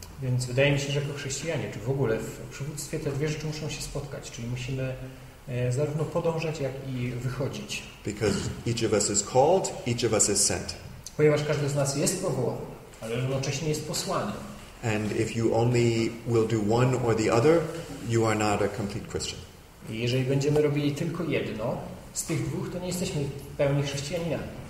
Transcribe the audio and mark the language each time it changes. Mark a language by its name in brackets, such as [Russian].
[Polish] Więc wydaje mi się, że jako chrześcijanie, czy w ogóle w przywództwie te dwie rzeczy muszą się spotkać, czyli musimy zarówno podążać, jak i wychodzić. [English] Because each of us is called, each of us is sent. [Polish] Ponieważ każdy z nas jest powołany, ale równocześnie jest posłany. [English] And if you only will do one or the other, you are not a complete Christian. [Polish] I jeżeli będziemy robili tylko jedno z tych dwóch, to nie jesteśmy w pełni chrześcijaninami.